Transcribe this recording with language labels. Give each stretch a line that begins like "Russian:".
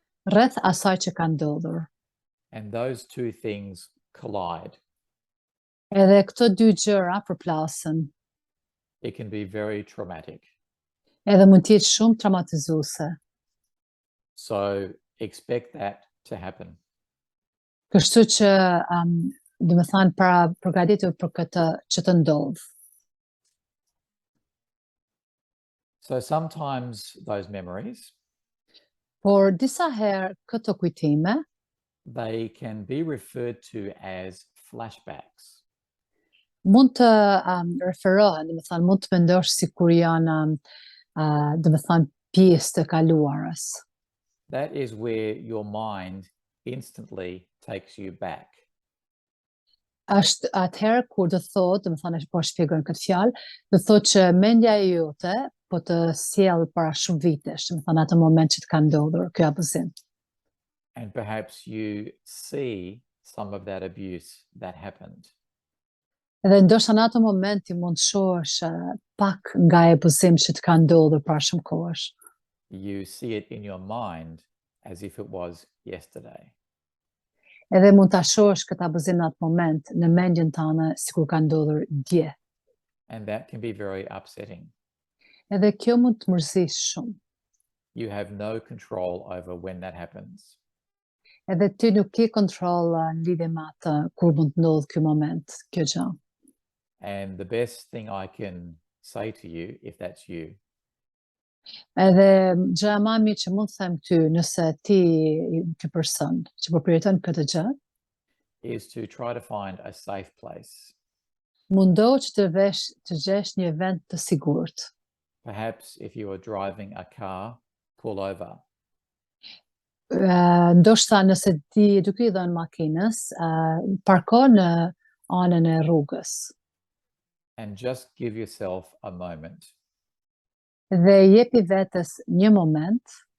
Albanian: rreth asaj që ka ndodhur.
English: And those two things collide.
Albanian: Edhe këto dy gjëra përplasen,
English: It can be very traumatic.
Albanian: edhe mund të jetë shumë traumatizuese.
English: So expect that to happen.
Albanian: Kështu që do të thënë para përgatitur për këtë që të ndodh.
English: So sometimes those memories,
Albanian: Por disa herë këto kujtime
English: they can be referred to as flashbacks.
Albanian: mund të referohen, do të thënë mund të mendosh sikur janë do të thënë pjesë të kaluarës.
English: That is where your mind instantly takes you back.
Albanian: Është atëherë kur do thotë, do të thënë po shpjegojmë këtë fjalë, do thotë që mendja e jote po të sjell para shumë vitesh, do të thënë atë moment që të ka ndodhur ky abuzim.
English: And perhaps you see some of that abuse that happened.
Albanian: Edhe ndoshta në atë moment ti mund të shohësh pak nga abuzim që të ka ndodhur para shumë kohësh.
English: You see it in your mind as if it was yesterday.
Albanian: Edhe mund ta shohësh këtë abuzim në atë moment në mendjen tënde sikur ka ndodhur dje.
English: And that can be very upsetting.
Albanian: Edhe kjo mund të mërzisë shumë.
English: You have no control over when that happens.
Albanian: Edhe ti nuk ke kontroll në lidhje me atë kur mund të ndodhë ky moment, kjo gjë.
English: And the best thing I can say to you, if that's you,
Albanian: Edhe gjëja më e mirë që mund të them ty nëse ti ky person që po përjeton këtë gjë,
English: is to try to find a safe place.
Albanian: mundohu që të gjesh një vend të sigurt.
English: Perhaps if you are driving a car, pull over.
Albanian: Ndoshta nëse ti duke i dhënë makinës, parko në anën e rrugës
English: And just give yourself a moment
Albanian: dhe jepi vetes një moment